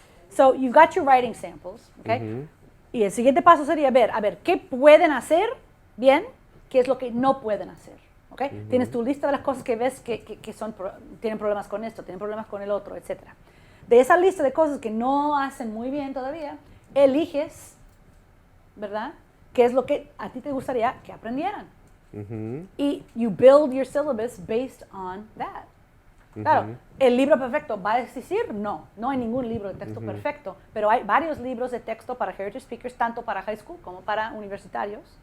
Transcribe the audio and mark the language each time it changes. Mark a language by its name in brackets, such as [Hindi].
[English] So you've got your writing samples, okay? [Spanish] Y el siguiente paso sería a ver, ¿qué pueden hacer bien? ¿Qué es lo que no pueden hacer? ¿Okay? Tienes tu lista de las cosas que ves que tienen problemas con esto, tienen problemas con el otro, etc. De esa lista de cosas que no hacen muy bien todavía, eliges, ¿verdad? ¿Qué es lo que a ti te gustaría que aprendieran? [English] Y you build your syllabus based on that. [Spanish] Claro, ¿el libro perfecto va a existir? No hay ningún libro de texto perfecto, pero hay varios libros de texto para Heritage Speakers, tanto para high school como para universitarios.